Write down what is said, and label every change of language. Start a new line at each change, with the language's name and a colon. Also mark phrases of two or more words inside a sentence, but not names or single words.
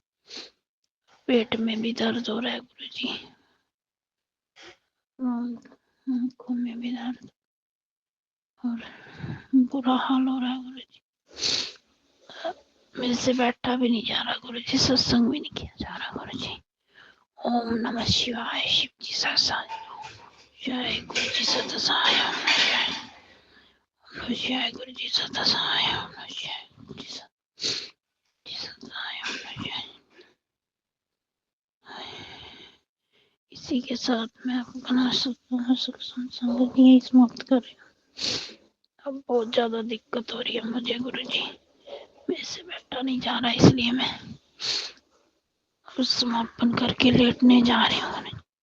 Hindi: पेट में भी दर्द हो रहा है गुरुजी। आंखों में भी दर्द और बुरा हाल हो रहा है गुरुजी। मेरे से बैठा भी नहीं जा रहा गुरुजी, सत्संग भी नहीं किया जा रहा गुरुजी। ओम नमः शिवाय। शिव जी सत्संग। जय गुरु जी सत सहाय। ओम नमः शिवाय। गुरु जी सत सहाय। ओम नमः शिवाय। गुरु जी सत सहाय। ओम नमः शिवाय। इसी के साथ मैं अपना सुख संगत यही समाप्त कर रही हूँ। अब बहुत ज्यादा दिक्कत हो रही है मुझे गुरुजी। मेरे से बैठा नहीं जा रहा, इसलिए मैं समापन करके लेटने जा रही हूँ।